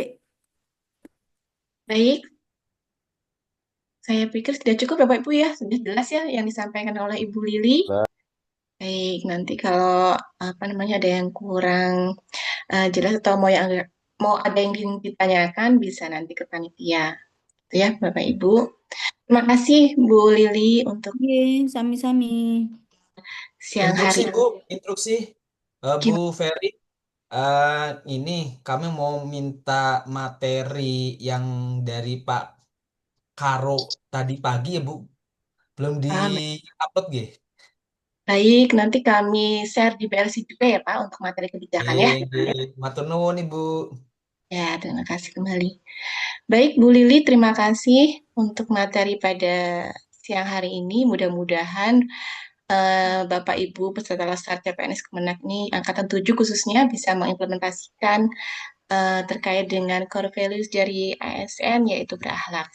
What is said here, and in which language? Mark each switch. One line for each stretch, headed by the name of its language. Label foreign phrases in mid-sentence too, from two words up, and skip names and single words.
Indonesian: Baik, saya pikir sudah cukup Bapak Ibu ya, sudah jelas ya yang disampaikan oleh Ibu Lili. Baik, nanti kalau apa namanya ada yang kurang jelas atau mau ada yang ditanyakan bisa nanti ke panitia. Itu ya Bapak Ibu. Terima kasih Bu Lili untuk Oke, sami-sami. siang Instruksi hari. Bu, instruksi Bu Ferry. Ini kami mau minta materi yang dari Pak Karo tadi pagi ya Bu, belum Paham. di-upload gitu. Baik, nanti kami share di BLC juga ya Pak untuk materi kebijakan ya.
Javanese: Matur nuwun Ibu.
Indonesian: Ya, terima kasih kembali. Baik, Bu Lili, terima kasih untuk materi pada siang hari ini. Mudah-mudahan Bapak Ibu peserta Laskar CPNS Kemenak ini Angkatan 7 khususnya bisa mengimplementasikan terkait dengan
English: core values
Indonesian: dari ASN yaitu berakhlak.